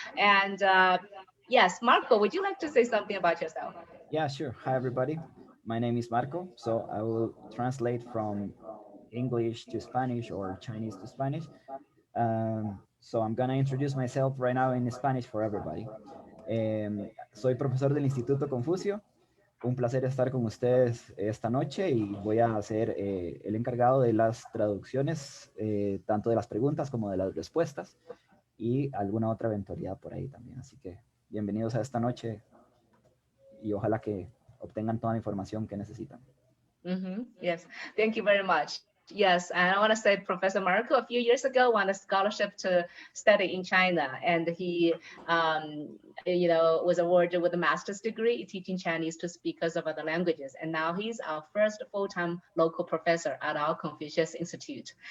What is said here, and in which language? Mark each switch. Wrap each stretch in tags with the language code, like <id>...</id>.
<en>And yes, Marco, would you like to say something about yourself? Yeah, sure. Hi, everybody. My name is Marco. So I will translate from English to Spanish or Chinese to Spanish. So I'm gonna introduce myself right now in Spanish for everybody.</en> <es>Soy profesor del Instituto Confucio. Un placer estar con ustedes esta noche y voy a ser el encargado de las traducciones, tanto de las preguntas como de las respuestas y alguna otra eventualidad por ahí también. Así que bienvenidos a esta noche y ojalá que obtengan toda la información que necesitan.</es> <en>Yes, thank you very much. Yes, and I want to say Professor Marco a few years ago won a scholarship to study in China, and he, you know, was awarded with a master's degree teaching Chinese to speakers of other languages. And now he's our first full-time local professor at our Confucius Institute.</en>